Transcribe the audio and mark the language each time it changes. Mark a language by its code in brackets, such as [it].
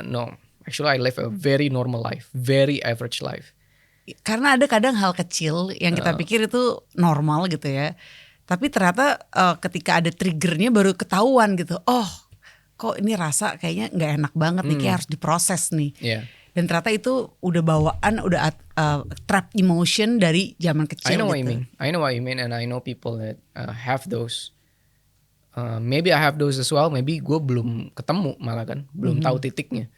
[en] No, actually I live a very normal life, very average life. [id] Karena ada kadang hal kecil yang kita pikir itu normal gitu ya. Tapi ternyata ketika ada triggernya baru ketahuan gitu. Oh, kok ini rasa kayaknya nggak enak banget nih, kayak harus diproses nih. [en] Yeah. [id] Dan ternyata itu udah bawaan, udah trap emotion dari zaman kecil. [en] I know [id] gitu. [en] what you mean, and I know people that have those. Maybe I have those as well. Maybe [id] gue belum ketemu malah kan, belum tahu titiknya.